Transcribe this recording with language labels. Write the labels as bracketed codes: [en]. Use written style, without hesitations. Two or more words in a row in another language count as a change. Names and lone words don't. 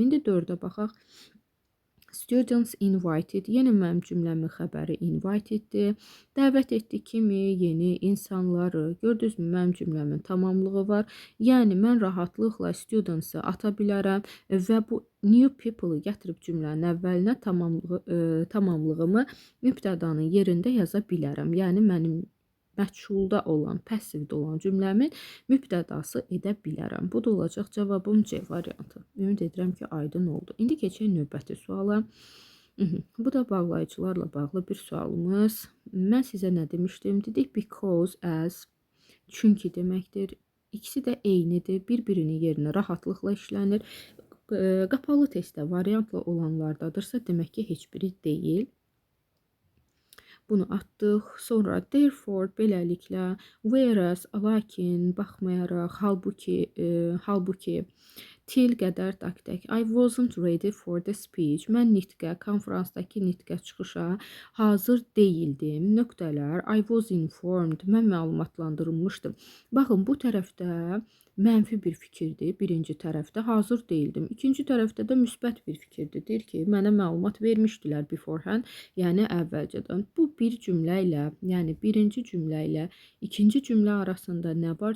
[az] İndi 4-ə baxaq. [en] Students invited. [az] Yenə mənim cümləmin xəbəri inviteddir. Dəvət etdi kimi yeni insanları. Gördünüzmü, mənim cümləmin tamamlığı var. Yəni mən rahatlıqla students-ı ata bilərəm və bu [en] new people-ı [az] gətirib cümlənin əvvəlinə tamamlığımı mübtədanın yerində yaza bilərəm. Yəni mənim məchulda olan, passivdə olan cümləmin mübtədası edə bilərəm. Bu da olacaq cavabım C variantı. Ümid edirəm ki, aydın oldu. İndi keçək növbəti suala. Bu da bağlayıcılarla bağlı bir sualımız. Mən sizə nə demişdim? Dedik [en] because, as, [az] çünki deməkdir. İkisi də eynidir. Bir-birinin yerinə rahatlıqla işlənir. Qapalı testdə variantla olanlardadırsa, demək ki, heç biri deyil. Bunu atdıq. Sonra therefore, beləliklə, whereas, lakin, baxmayaraq, halbuki, till qədər taktik. [en] I wasn't ready for the speech. [az] Mən nitqə, konferansdakı nitqə çıxışa hazır deyildim. Nöqtələr. [en] I was informed. [az] Mən məlumatlandırılmışdım. Baxın, bu tərəfdə mənfi bir fikirdir. Birinci tərəfdə hazır deyildim. İkinci tərəfdə də müsbət bir fikirdir. Deyir ki, mənə məlumat vermişdilər beforehand, yəni əvvəlcədən. Bu bir cümlə ilə, yəni birinci cümlə ilə ikinci cümlə arasında nə var?